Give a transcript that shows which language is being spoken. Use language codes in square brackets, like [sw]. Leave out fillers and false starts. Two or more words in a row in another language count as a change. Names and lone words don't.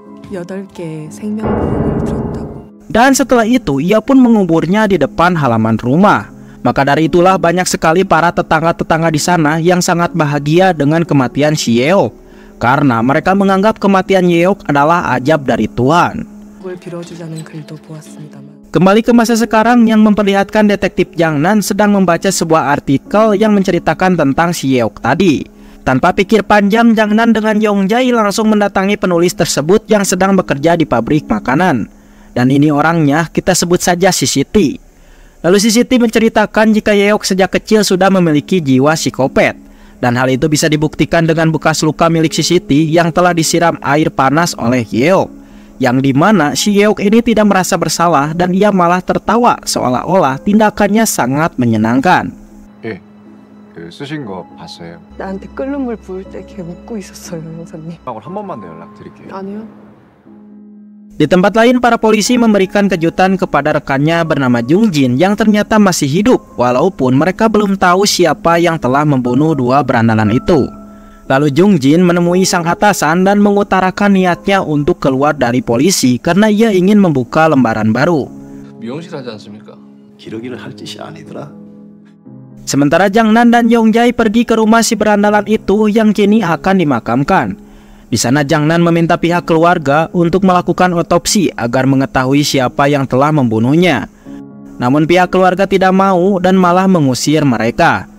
[ko] 8개의 생명보험을 들었다고. [id] Dan setelah itu ia pun menguburnya di depan halaman rumah. Maka dari itulah banyak sekali para tetangga-tetangga di sana yang sangat bahagia dengan kematian si Yeok, karena mereka menganggap kematian Yeok adalah ajab dari Tuhan. [ko] 그걸 빌어주자는 글도 보았습니다만. [id] Kembali ke masa sekarang yang memperlihatkan detektif Jang Nan sedang membaca sebuah artikel yang menceritakan tentang si Yeok tadi. Tanpa pikir panjang, Jang Nan dengan Yong Jae langsung mendatangi penulis tersebut yang sedang bekerja di pabrik makanan. Dan ini orangnya kita sebut saja si Siti. Lalu si Siti menceritakan jika Yeok sejak kecil sudah memiliki jiwa psikopat. Dan hal itu bisa dibuktikan dengan bekas luka milik si Siti yang telah disiram air panas oleh Yeok. Yang dimana si Yeok ini tidak merasa bersalah dan ia malah tertawa seolah-olah tindakannya sangat menyenangkan. [ko] 쓰신 거 봤어요. 나한테 끓는 물 부을 때 걔 웃고 있었어요, 형사님. 한 번만 더 연락드릴게요. 아니요. [id] Di tempat lain, para polisi memberikan kejutan kepada rekannya bernama Jung Jin yang ternyata masih hidup, walaupun mereka belum tahu siapa yang telah membunuh dua berandalan itu. Lalu Jung Jin menemui sang atasan dan mengutarakan niatnya untuk keluar dari polisi karena ia ingin membuka lembaran baru. [ko] 미용실 하지 않습니까? 기러기를 할 짓이 아니더라. [id] Sementara Jang Nan dan Yong Jae pergi ke rumah si berandalan itu yang kini akan dimakamkan. Di sana Jang Nan meminta pihak keluarga untuk melakukan otopsi agar mengetahui siapa yang telah membunuhnya. Namun pihak keluarga tidak mau dan malah mengusir mereka.